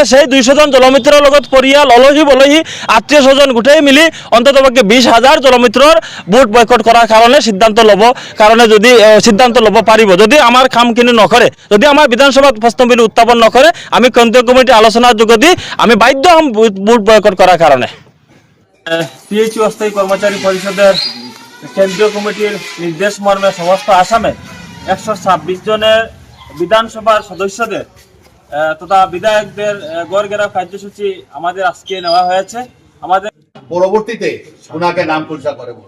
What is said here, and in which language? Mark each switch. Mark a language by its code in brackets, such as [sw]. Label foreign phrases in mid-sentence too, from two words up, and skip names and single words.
[as] সেই 200 জন জলমৈত্ৰৰ লগত পৰিয়াল অলহী আত্মীয় স্বজন গোটেই মিলি অন্ততপক্ষে 20,000 জলমৈত্ৰৰ ভোট বয়কট কৰাৰ কাৰণে সিদ্ধান্ত ল'ব পাৰিব। যদি আমাৰ কামখিনি নকৰে, যদি আমাৰ বিধানসভাত প্ৰশ্নবিলাক উত্থাপন নকৰে, আমি কেন্দ্ৰীয় কমিটিৰ আলোচনাৰ যোগেদি আমি বাধ্য হ'ম ভোট বয়কট কৰাৰ কাৰণে। [bn] পিএইচই অস্থায়ী কৰ্মচাৰী পৰিষদের কেন্দ্রীয় কমিটির নির্দেশ মর্মে সমস্ত আসামে 126 জনের বিধানসভার সদস্যদের তথা বিধায়কদের গড় গেরাও কার্যসূচি আমাদের আজকে নেওয়া হয়েছে। আমাদের পরবর্তীতে ওনাকে নাম পরিচয় করে বলুন।